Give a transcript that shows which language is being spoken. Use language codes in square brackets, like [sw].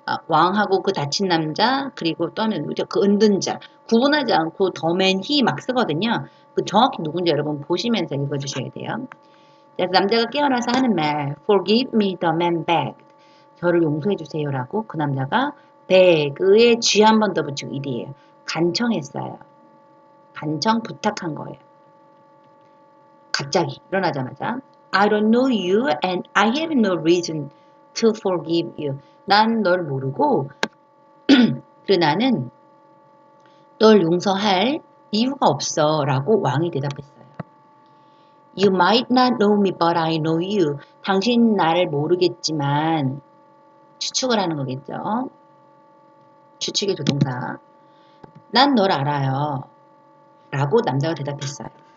[ko] 왕하고 그 다친 남자 그리고 또 하면 누구죠? 그 은둔 자 구분하지 않고 더맨 히 막 쓰거든요. 그 정확히 누군지 여러분 보시면서 읽어주셔야 돼요. 그래서 남자가 깨어나서 하는 말 [en] Forgive me the man begged. [ko] 저를 용서해 주세요라고 그 남자가 beg의 G 한 번 더 붙이고 일이에요. 간청했어요. 간청 부탁한 거예요. 갑자기 일어나자마자 [en] I don't know you and I have no reason to forgive you. [ko] 난 널 모르고 그리고 나는 널 용서할 이유가 없어 라고 왕이 대답했어요. [en] You might not know me but I know you. [ko] 당신 나를 모르겠지만 추측을 하는 거겠죠. 추측의 조동사. 난 널 알아요. 라고 남자가 대답했어요.